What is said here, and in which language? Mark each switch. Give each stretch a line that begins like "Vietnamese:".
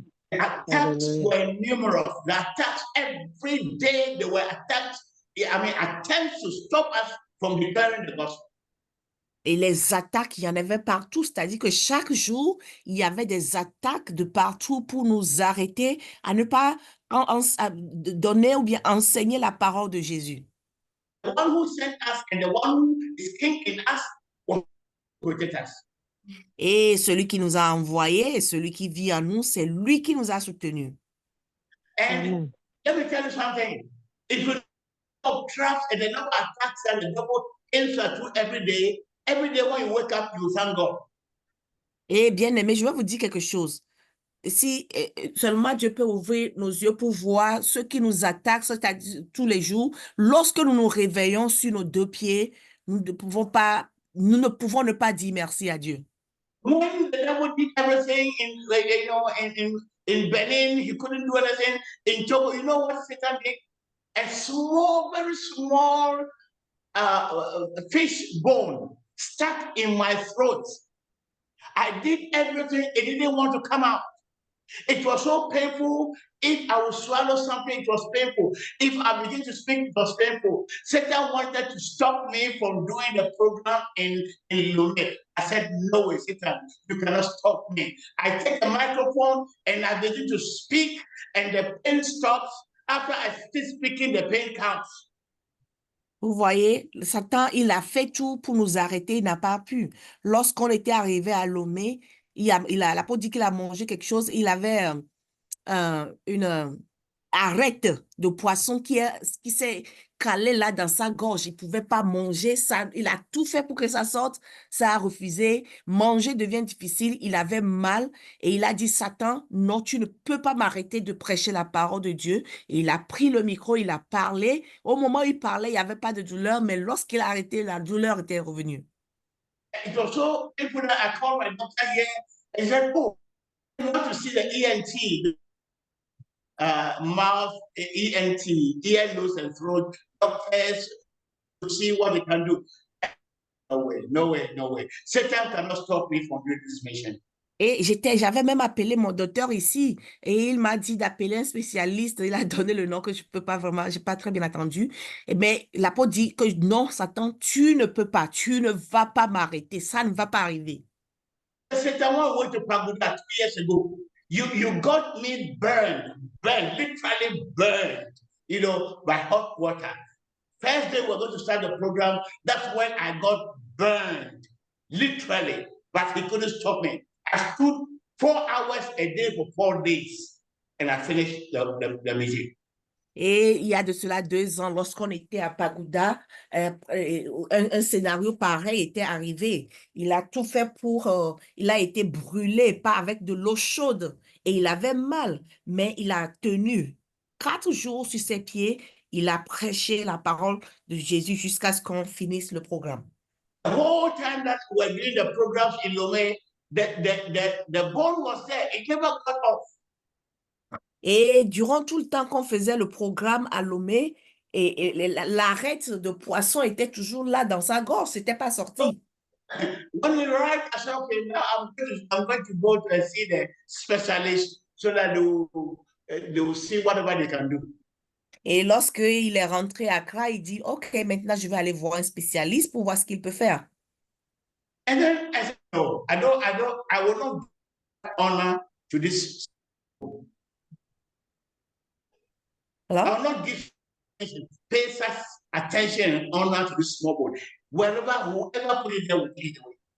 English: The attacks were numerous. The attacks every day, they were attacks. I mean, attempts to stop us from declaring the gospel.
French: Et les attaques, il y en avait partout, c'est-à-dire que chaque jour, il y avait des attaques de partout pour nous arrêter à ne pas donner ou bien enseigner la parole de Jésus.
English: The one who sent us and the one who is king in us will protect us.
French: Et celui qui nous a envoyés et celui qui vit en nous, c'est lui qui nous a soutenus.
English: And let me tell you something. If you know traps and the number of attacks that the devil aims at you every day when you wake up, you thank God.
French: Et bien aimé, je vais vous dire quelque chose. Si seulement Dieu peut ouvrir nos yeux pour voir ceux qui nous attaquent, c'est-à-dire tous les jours, lorsque nous nous réveillons sur nos deux pieds, nous ne pouvons ne pas dire merci à Dieu.
English: When the devil did everything in Benin, he couldn't do anything. In Togo, you know what Satan did? A small, very small fish bone stuck in my throat. I did everything, it didn't want to come out. It was so painful. If I would swallow something, it was painful. If I begin to speak, it was painful. Satan wanted to stop me from doing the program in Lomé. I said, no way, Satan, you cannot stop me. I take the microphone and I begin to speak, and the pain stops. After I still speaking, the pain comes.
French: Vous voyez, Satan, il a fait tout pour nous arrêter, il n'a pas pu. Lorsqu'on était arrivé à Lomé, l'apôtre dit qu'il a mangé quelque chose, il avait une arête de poisson qui s'est calée là dans sa gorge. Il ne pouvait pas manger ça. Il a tout fait pour que ça sorte. Ça a refusé. Manger devient difficile. Il avait mal et il a dit, Satan, non, tu ne peux pas m'arrêter de prêcher la parole de Dieu. Et il a pris le micro, il a parlé. Au moment où il parlait, il n'y avait pas de douleur, mais lorsqu'il a arrêté, la douleur était revenue.
English: It was so painful that I called my doctor here and said, oh, I want to see the ENT, mouth, ENT, ear, nose, and throat doctors to see what they can do. No way, no way, no way. Satan cannot stop me from doing this mission.
French: Et j'avais même appelé mon docteur ici et il m'a dit d'appeler un spécialiste. Il a donné le nom que je peux pas vraiment, j'ai pas très bien entendu. Mais l'apôtre dit que non, Satan, tu ne peux pas, tu ne vas pas m'arrêter, ça ne va pas arriver.
English: Satan, when I went to Pagoda 2 years ago, you got me burned, literally burned, by hot water. First day we're going to start the program. That's when I got burned, literally. But he couldn't stop me. I stood 4 hours a day for 4 days, and I finished the meeting.
French: Et il y a de cela 2 ans, lorsqu'on était à Pagoda, un scénario pareil était arrivé. Il a tout fait il a été brûlé, pas avec de l'eau chaude, et il avait mal, mais il a tenu 4 jours sur ses pieds. Il a prêché la parole de Jésus jusqu'à ce qu'on finisse le programme.
English: The whole time that we were doing the programs in Lomé, the bone was there. It never got off.
French: Et durant tout le temps qu'on faisait le programme à Lomé, et l'arête de poisson était toujours là dans sa gorge, c'était pas sorti.
English: When we arrived, I said, okay, now I'm going to go to see the specialist so that they will see whatever they can do.
French: Et lorsqu'il est rentré à Accra, il dit, OK, maintenant je vais aller voir un spécialiste pour voir ce qu'il peut faire.
English: And then I said, no, I will not give honor to this. Hello? I will not give pay such attention and honor to this small boy. Whoever put it there will be the way.